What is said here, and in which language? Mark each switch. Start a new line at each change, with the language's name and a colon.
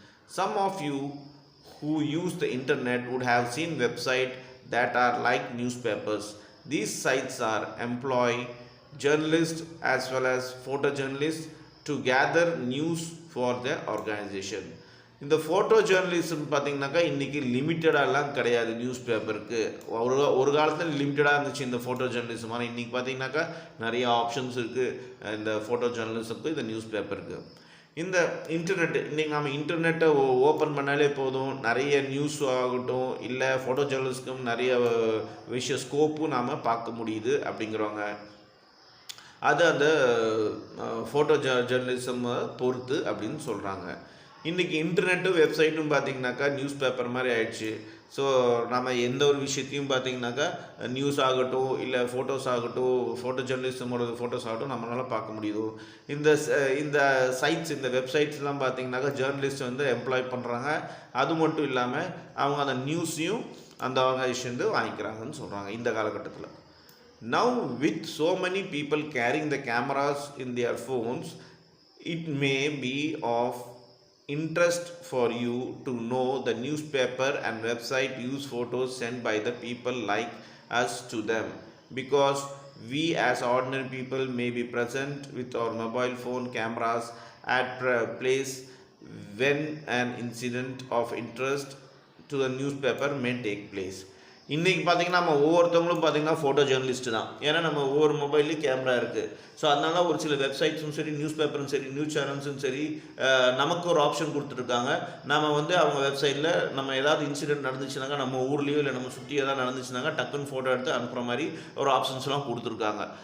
English: Some of you who use the internet would have seen websites that are like newspapers. These sites are employ journalists as well as photojournalists to gather news for their organization.
Tamil: இந்த photo journalism பார்த்திங்கனாக்கா இன்றைக்கி லிமிட்டடாலாம் கிடையாது. News பேப்பருக்கு ஒரு காலத்தில் லிமிட்டடாக இருந்துச்சு இந்த photo journalism. ஆனால் இன்றைக்கி பார்த்திங்கனாக்கா நிறைய ஆப்ஷன்ஸ் இருக்குது இந்த ஃபோட்டோ ஜேர்னலிசத்துக்கு, இந்த நியூஸ் பேப்பருக்கு. இந்த இன்டர்நெட், இன்றைக்கி நம்ம இன்டர்நெட்டை ஓப்பன் பண்ணாலே போதும், நிறைய நியூஸ் ஆகட்டும் இல்லை ஃபோட்டோ ஜேர்னலிஸ்ட்க்கும் நிறைய ஸ்கோப்பும் நாம் பார்க்க முடியுது அப்படிங்கிறவங்க. அது அந்த ஃபோட்டோ ஜேர்னலிசம் பொறுத்து அப்படின்னு சொல்கிறாங்க. இன்றைக்கி இன்டர்நெட்டும் வெப்சைட்டும் பார்த்திங்கனாக்கா நியூஸ் பேப்பர் மாதிரி ஆயிடுச்சு. ஸோ நம்ம எந்த ஒரு விஷயத்தையும் பார்த்திங்கனாக்கா நியூஸ் ஆகட்டும் இல்லை ஃபோட்டோஸ் ஆகட்டும், ஃபோட்டோ ஜேர்னலிசமோட ஃபோட்டோஸ் ஆகட்டும் நம்மளால் பார்க்க முடியுது. இந்த சைட்ஸ், இந்த வெப்சைட்ஸ்லாம் பார்த்திங்கனாக்கா ஜேர்னலிஸ்ட் வந்து எம்ப்ளாய் பண்ணுறாங்க. அது மட்டும் இல்லாமல் அவங்க அந்த நியூஸையும் அந்த ஆர்கனைசேஷன் வாங்கிக்கிறாங்கன்னு சொல்கிறாங்க இந்த காலகட்டத்தில்.
English: Now with so many people carrying the cameras in their phones, it may be of interest for you to know the newspaper and website use photos sent by the people like us to them, because we as ordinary people may be present with our mobile phone cameras at place when an incident of interest to the newspaper may take place.
Tamil: இன்றைக்கி பார்த்திங்கன்னா நம்ம ஒவ்வொருத்தவங்களும் பார்த்திங்கன்னா photo journalist தான். ஏன்னா நம்ம ஒவ்வொரு மொபைல்லையும் camera இருக்குது. ஸோ அதனால ஒரு சில வெப்சைட்ஸும் சரி, நியூஸ் பேப்பரும் சரி, நியூஸ் சேனல்ஸும் சரி, நமக்கு ஒரு ஆப்ஷன் கொடுத்துருக்காங்க. நம்ம வந்து அவங்க வெப்சைட்டில் நம்ம ஏதாவது இன்சிடென்ட் நடந்துச்சுனாக்கா, நம்ம ஊர்லேயோ இல்லை நம்ம சுற்றி ஏதாவது நடந்துச்சுனாக்கா டக்குன்னு ஃபோட்டோ எடுத்து அனுப்புகிற மாதிரி ஒரு ஆப்ஷன்ஸ்லாம் கொடுத்துருக்காங்க.